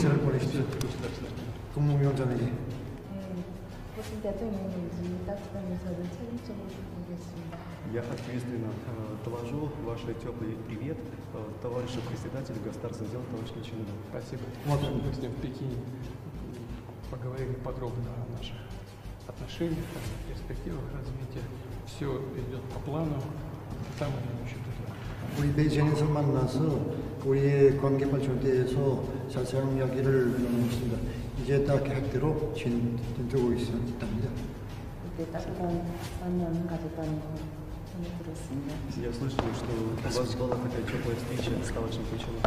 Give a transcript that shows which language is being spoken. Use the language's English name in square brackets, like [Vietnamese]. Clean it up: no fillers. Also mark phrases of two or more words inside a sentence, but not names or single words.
[Russian] Я ответственно доложу ваш теплый привет товарищу председателю государственного дела, товарищу Кичинову. Спасибо. Мы с ним в Пекине поговорили подробно о наших отношениях, о перспективах развития. Все идет по плану. Самое наилучшее. [Korean] 우리 베이징에서 만나서 우리의 관계 발전에 대해서 자세한 이야기를 나눴습니다. 이제 딱 계획대로 진행되고 있답니다. [Russian] Я слышал, что у вас была такая теплая встреча с товарищем Кичиновым.